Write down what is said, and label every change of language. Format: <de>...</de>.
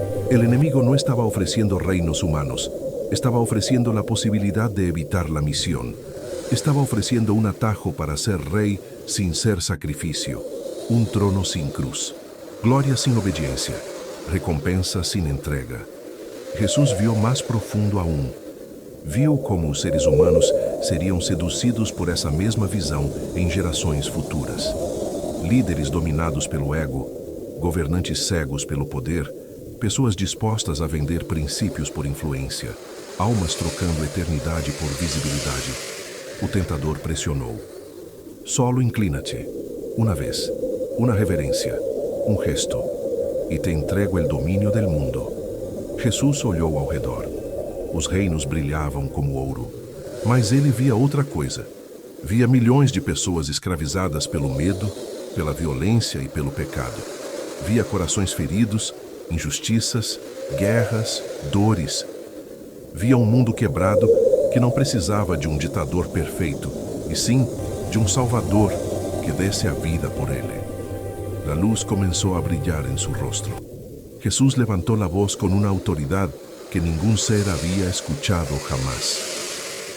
<es>El enemigo no estaba ofreciendo reinos humanos, estaba ofreciendo la posibilidad de evitar la misión. Estaba ofreciendo un atajo para ser rey sin ser sacrificio, un trono sin cruz, gloria sin obediencia, recompensa sin entrega. Jesús vio más profundo aún.</es> <pt>Viu como os seres humanos seriam seduzidos por essa mesma visão em gerações futuras. Líderes dominados pelo ego, governantes cegos pelo poder, pessoas dispostas a vender princípios por influência, almas trocando eternidade por visibilidade. O tentador pressionou.</pt> <es>Solo inclina-te.</es> <pt>Uma vez, uma reverência, um gesto, e</pt> <es>te entrego el domínio del mundo.</es> <pt>Jesus olhou ao redor. Os reinos brilhavam como ouro, mas ele via outra coisa. Via milhões de pessoas escravizadas pelo medo, pela violência e pelo pecado. Via corações feridos, injustiças, guerras, dores. Via um mundo quebrado que não precisava de um ditador perfeito, e sim de um Salvador que desse a vida por ele.</pt> <es>La luz comenzó a brillar en su rostro. Jesús levantó la voz con una autoridad que ningún ser había escuchado jamás.</es>